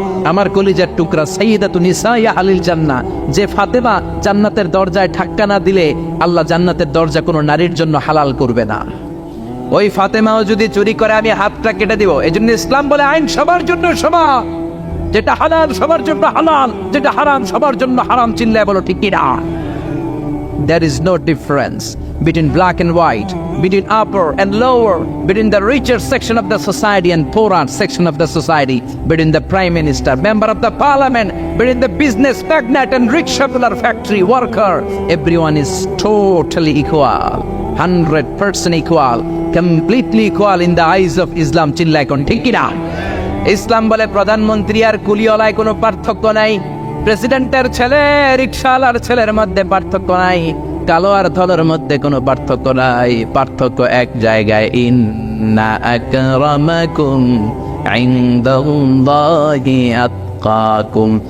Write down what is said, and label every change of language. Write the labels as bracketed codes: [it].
[bn] আমার কলিজার টুকরা [ar] সাইয়্যিদাতু নিসাইয়া আলিল জান্নাহ, [bn] যে ফাতেমা জান্নাতের দরজায় ধাক্কা না দিলে আল্লাহ জান্নাতের দরজা কোনো নারীর জন্য হালাল করবে না, ওই ফাতেমাও যদি চুরি করে আমি হাতটা কেটে দিব। এজন্য ইসলাম বলে আইন সবার জন্য সমান, যেটা হালাল সবার জন্য হালাল, যেটা হারাম সবার জন্য হারাম। চিল্লায় বলো ঠিক কিনা? [en] There is no difference between black and white, between upper and lower, between the richer section of the society and poorer section of the society, between the prime minister, member of the parliament, between the business magnate and rickshaw puller, factory worker. Everyone is totally equal, 100% equal, completely equal in the eyes of Islam. [bn] চিল্লায় কোন ঠিক কিনা? ইসলাম বলে প্রধানমন্ত্রী আর কুলিওয়ালায় কোনো পার্থক্য নাই, প্রেসিডেন্টের ছেলে রিকশাওয়ালার ছেলের মধ্যে পার্থক্য নাই, কালো আর ধলার মধ্যে কোনো পার্থক্য নাই। পার্থক্য এক জায়গায়, [ar] ইন্না আকরামাকুম ইনদাল্লাহি আতকাকুম।